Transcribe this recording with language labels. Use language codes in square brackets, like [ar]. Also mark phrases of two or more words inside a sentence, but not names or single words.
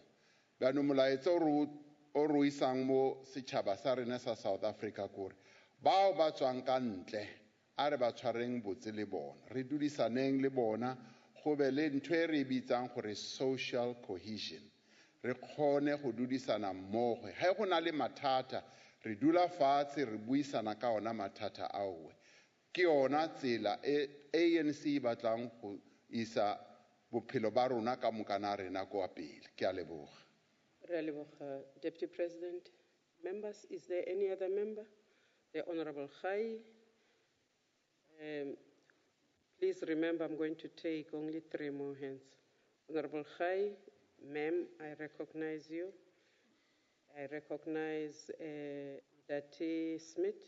[nso] Bjaanong molaetsa o re isang mo setšhaba sa rena sa South Africa kore bao ba tswang ka ntle a re ba tshwareng botse le bona, re dudisaneng le bona, go be le ntho e re bitsang gore [en] social cohesion, [nso] re kgone go dudisana mmogo. Ha go na le mathata re dula fatshe re buisana ka ona mathata ao. Ke yona tsela e ANC batlang go isa bophelo ba rona ka moka na rena kwa pele. Ke a leboga. Re a leboga, [en] Deputy President. Members, is there any other member? The Honorable Khai. Please remember, I'm going to take only 3 more hands. Honorable Khai, ma'am, I recognize you. I recognize Ntate Smith.